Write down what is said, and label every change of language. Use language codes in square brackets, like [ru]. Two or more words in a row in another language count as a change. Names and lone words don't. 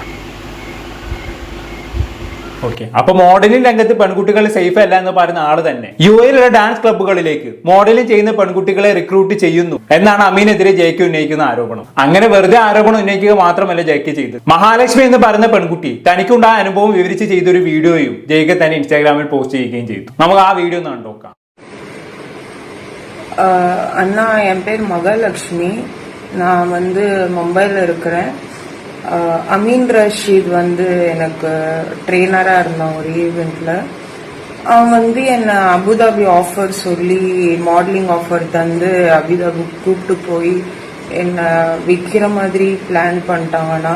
[ml] ഓക്കെ, അപ്പൊ മോഡലിംഗ് രംഗത്ത് പെൺകുട്ടികൾ സേഫ് അല്ല എന്ന് പറയുന്ന ആള് തന്നെ UAE ഡാൻസ് ക്ലബ്ബുകളിലേക്ക് മോഡലിംഗ് ചെയ്യുന്ന പെൺകുട്ടികളെ റിക്രൂട്ട് ചെയ്യുന്നു എന്നാണ് അമീനെതിരെ JK ഉന്നയിക്കുന്ന ആരോപണം. അങ്ങനെ വെറുതെ ആരോപണം ഉന്നയിക്കുക മാത്രമല്ല JK ചെയ്തത്. മഹാലക്ഷ്മി എന്ന് പറയുന്ന പെൺകുട്ടി തനിക്കുണ്ടായ അനുഭവം വിവരിച്ച് ചെയ്തൊരു വീഡിയോയും JK തന്നെ ഇൻസ്റ്റാഗ്രാമിൽ പോസ്റ്റ് ചെയ്യുകയും ചെയ്തു. നമുക്ക് ആ വീഡിയോ ഒന്ന് കണ്ടോക്കാം. [ta] அண்ணா, என் பேர் மகாலட்சுமி. நான் மும்பையில் இருக்கிறேன். அமீன் ரஷீத் எனக்கு ட்ரெயினராக இருந்தான் ஒரு ஈவெண்ட்ல. அவன் என்னை அபுதாபி ஆஃபர் சொல்லி [en] modeling offer [ta] தந்து அபுதாபி கூப்பிட்டு போய் என்னை விற்கிற மாதிரி பிளான் பண்ணிட்டாங்கண்ணா.